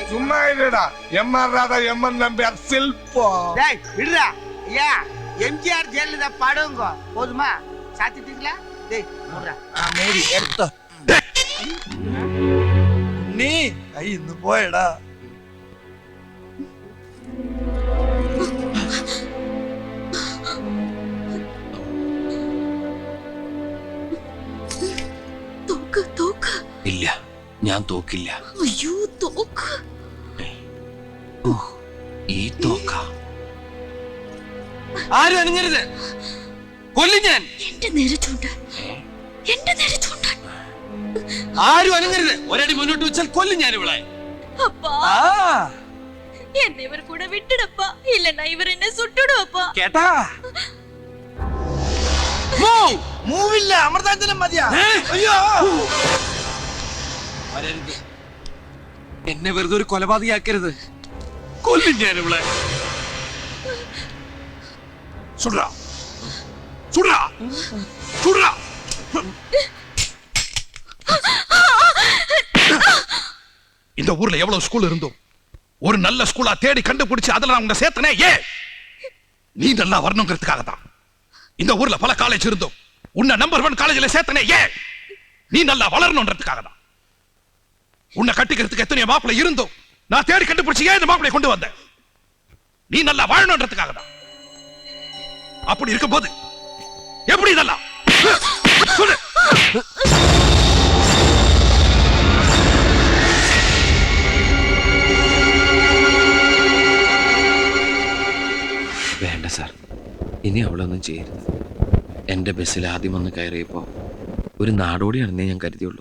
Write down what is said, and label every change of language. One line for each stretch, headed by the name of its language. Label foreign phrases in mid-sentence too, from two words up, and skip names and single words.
Tamil: சும்மா இல்லடா, எம்ஆர் ராதா எம்என் நம்பியார் சில்பம். டேய் விடுடா. ஐயா எம்ஜிஆர் ஜெயலலிதா படங்க போதுமா? சாத்திட்டீங்களா? டேய் போடுடா. மேரி எடுத்து நீ ஐந்து போயடா.
Malayalam: ഇല്ല, ഞാൻ തോക്കില്ല. അയ്യോ തോക്ക്. ഈ തോക്ക ആരും അണിഞ്ഞരുത്, കൊല്ലും ഞാൻ. എന്റെ നേരെ ചൂണ്ടാൻ, എന്റെ നേരെ ചൂണ്ടാൻ. ആരും അനങ്ങരുത്. ഒരടി മുന്നോട്ട് വെച്ചാൽ കൊല്ലും ഞാൻ ഇവളെ.
Tamil: அப்பா என்ன இவர் கூட விட்டுடப்பா, இல்லன்னா இவர் என்ன சுட்டுடுவப்பா.
Malayalam: കേട്ടാ? മൂവില്ല, അമൃതാഞ്ജനം മതിയാ. അയ്യോ വരരുത്, എന്നെ വെറുതെ ഒരു കൊലപാതകയാക്കരുത്. കൊല്ലും ഞാൻ ഇവളെ.
Tamil: சுடுறா சுடுறா சுடுறா. இந்த ஊர்ல எவ்வளவு ஸ்கூல் இருந்தோம், ஒரு நல்ல ஸ்கூலா தேடி கண்டுபிடிச்சு அதுல நான் உன்னை சேர்த்தனே. ஏன்? நீ நல்லா வரணுங்கிறதுக்காக தான். இந்த ஊர்ல பல காலேஜ் இருந்தோம், உன்னை நம்பர் 1 காலேஜ்ல சேர்த்தனே. ஏன்? நீ நல்லா வளரணும்ன்றதுக்காக தான். உன்னை கட்டிக்கிறதுக்கு எத்தனை மாப்பிள்ளை இருந்தோம், நான் தேடி கண்டுபிடிச்சு ஏன் இந்த மாப்பிள்ளை கொண்டு வந்தேன்? நீ நல்லா வாழணும்ன்றதுக்காக தான். அப்படி இருக்கும்போது எப்படி இதெல்லாம் சொல்லு.
Malayalam: വേണ്ട സാർ, ഇനി അവളൊന്നും ചെയ്യരുത്. എൻ്റെ ബസ്സിൽ ആദ്യം വന്ന് കയറിയപ്പോൾ ഒരു നാടോടിയാണെന്നേ ഞാൻ കരുതിയുള്ളൂ.